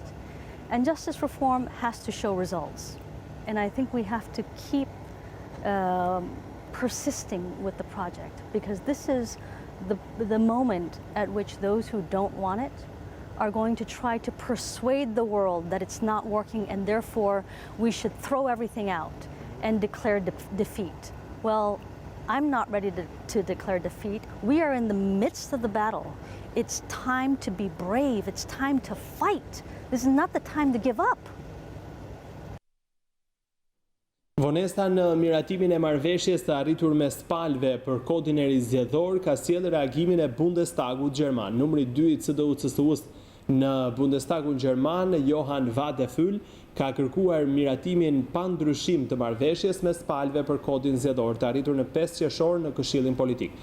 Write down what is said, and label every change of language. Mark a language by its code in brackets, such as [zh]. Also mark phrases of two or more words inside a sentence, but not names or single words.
[en] And justice reform has to show results. And I think we have to keep persisting with the project, because this is the moment at which those who don't want it are going to try to persuade the world that it's not working and therefore we should throw everything out and declare defeat. Well, I'm not ready to declare defeat. We are in the midst of the battle. It's time to be brave. It's time to fight. This is not the time to give up. [sq] Vonesta në miratimin e marrëveshjes të arritur mes palëve për kodin e ri zgjedhor ka sjellë reagimin e Bundestagut gjerman. Numri 2 i CDU-CSU-s në Bundestagun gjerman, Johan Vadeful, ka kërkuar miratimin pa ndryshim të marrëveshjes mes palëve për kodin zgjedhor të arritur në 5 qershor në Këshillin Politik.